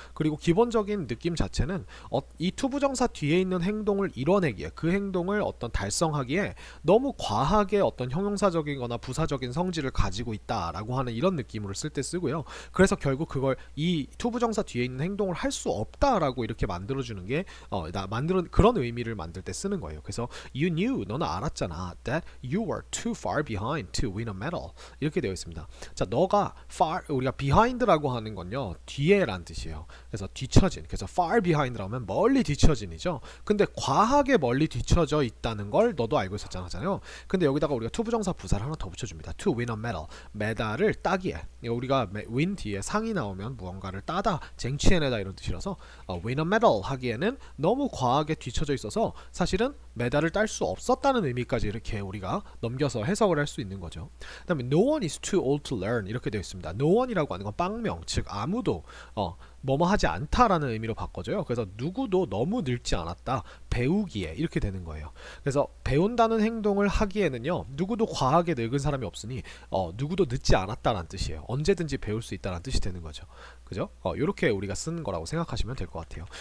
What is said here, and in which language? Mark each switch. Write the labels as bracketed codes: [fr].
[ko] 그리고 기본적인 느낌 자체는 이 투부정사 뒤에 있는 행동을 이뤄내기에 그 행동을 어떤 달성하기에 너무 과하게 어떤 형용사적이거나 부사적인 성질을 가지고 있다라고 하는 이런 느낌으로 쓸 때 쓰고요. 그래서 결국 그걸 이 투부정사 뒤에 있는 행동을 할 수 없다라고 이렇게 만들어주는 게 그런 의미를 만들 때 쓰는 거예요. [en] 그래서 you knew, [ko] 너는 알았잖아, [en] that you were too far behind to win a medal [ko] 이렇게 되어 있습니다. 자, 너가 far, 우리가 behind라고 하는 건요 뒤에란 뜻이에요. 그래서 뒤처진, 그래서 far behind라고 하면 멀리 뒤처진이죠. 근데 과하게 멀리 뒤처져 있다는 걸 너도 알고 있었잖아요. 근데 여기다가 우리가 투부정사 부사를 하나 더 붙여줍니다. [en] to win a medal, [ko] 메달을 따기에. 우리가 win 뒤에 상이 나오면 무언가를 따다, 쟁취해내다 이런 뜻이라서 [en] win a medal [ko] 하기에는 너무 과하게 뒤처져 있어서 사실은 메달을 딸 수 없었다는 의미까지 이렇게 우리가 넘겨서 해석을 할 수 있는 거죠. [en] 그 다음에 no one is too old to learn [ko] 이렇게 되어 있습니다. no one이라고 하는 건 빵명, 즉 아무도 뭐뭐 하지 않다라는 의미로 바꿔줘요. 그래서 누구도 너무 늙지 않았다, 배우기에 이렇게 되는 거예요. 그래서 배운다는 행동을 하기에는요 누구도 과하게 늙은 사람이 없으니 누구도 늦지 않았다라는 뜻이에요. 언제든지 배울 수 있다는 뜻이 되는 거죠. 그죠? 이렇게 우리가 쓰는 거라고 생각하시면 될 것 같아요.